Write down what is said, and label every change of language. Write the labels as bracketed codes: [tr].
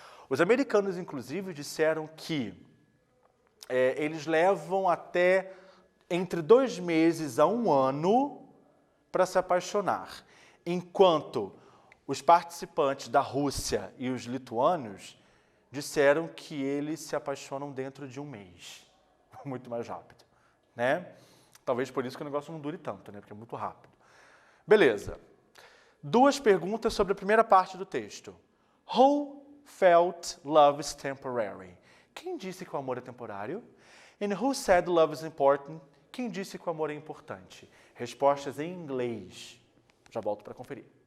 [pt] Os americanos, inclusive, disseram que eles levam até entre 2 meses a 1 ano para se apaixonar, enquanto os participantes da Rússia e os lituanos disseram que eles se apaixonam dentro de 1 mês, muito mais rápido, né? Talvez por isso que o negócio não dure tanto, né? Porque é muito rápido. Beleza. 2 perguntas sobre a primeira parte do texto. [en] Who felt love is temporary? [pt] Quem disse que o amor é temporário? [en] And who said love is important? [pt] Quem disse que o amor é importante? Respostas em inglês. Já volto para conferir.